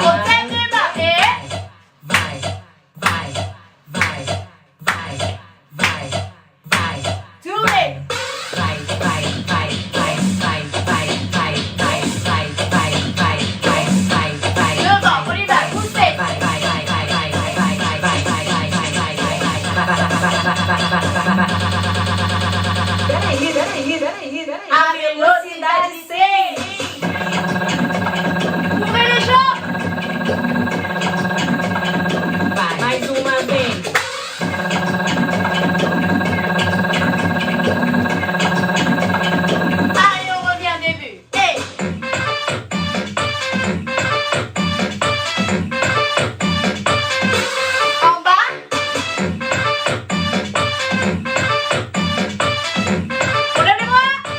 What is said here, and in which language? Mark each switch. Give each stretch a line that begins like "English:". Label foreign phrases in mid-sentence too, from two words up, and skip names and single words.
Portuguese: Você me bater? Vai, vai, vai, vai, vai, vai. Tudo bem. Vai, vai, vai, vai, vai, vai, vai, vai, vai, vai, vai, vai, vai, vai. Tudo bom,
French: on y va, poussez. Vai, vai, vai, vai, vai, vai, vai, vai, vai, vai, vai, vai, vai, vai.
Portuguese: Peraí. A velocidade 6.
French: Ouvrez le champ.
Portuguese: Vai, mais uma vez.
French: Allez, on revient au début. Hey. En bas. On lève les bras.